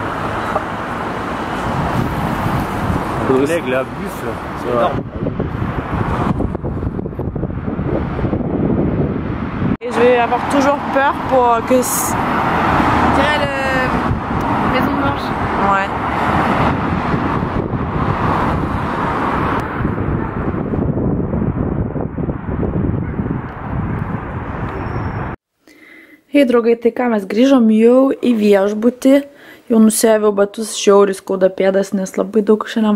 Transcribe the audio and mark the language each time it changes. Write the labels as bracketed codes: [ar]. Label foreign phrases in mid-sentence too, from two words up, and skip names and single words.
[fr] L'aigle, la buffle, c'est énorme. Et je vais avoir toujours peur pour que... On dirait la Maison Blanche. Ouais. [lt] Hei draugai, tai ką, mes grįžom jau į viešbutį, jau nusėviau batus, žiauriai skauda pėdas, nes labai daug šiandien